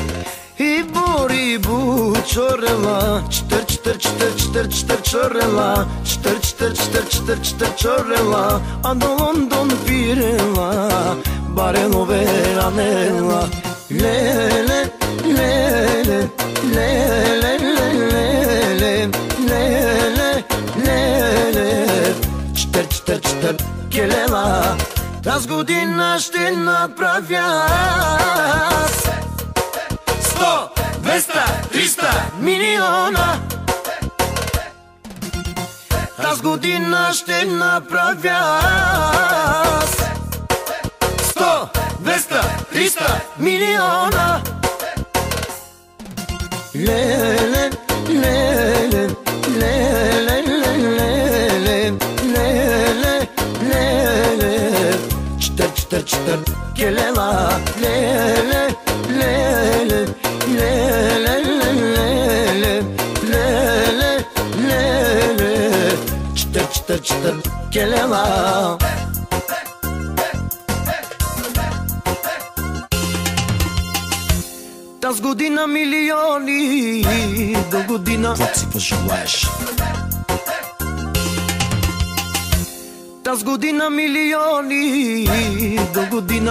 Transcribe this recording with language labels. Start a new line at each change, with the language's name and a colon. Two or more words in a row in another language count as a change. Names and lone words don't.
Romany: Ибо, чорела, читър, читър, читър, читър, читър, чорела, читър, читър, читър, читър, читър, чорела, андо Лондон пирела, баренове анела. Леле, леле, леле, леле, леле, леле. Читър, читър, читър, келела.
Bulgarian: Тази година ще направя 100, 200, 300 милиона. Тази година ще направя 100, 200, 300 милиона.
Romany: Леле, леле, леле, леле, леле, леле. Читър, читър, читър, келела. Леле, леле, леле, леле, леле, леле. Читър, читър, читър, келела.
Bulgarian: Тази година милиони, до година Какво си пожелаеш? Тази година милиони, до година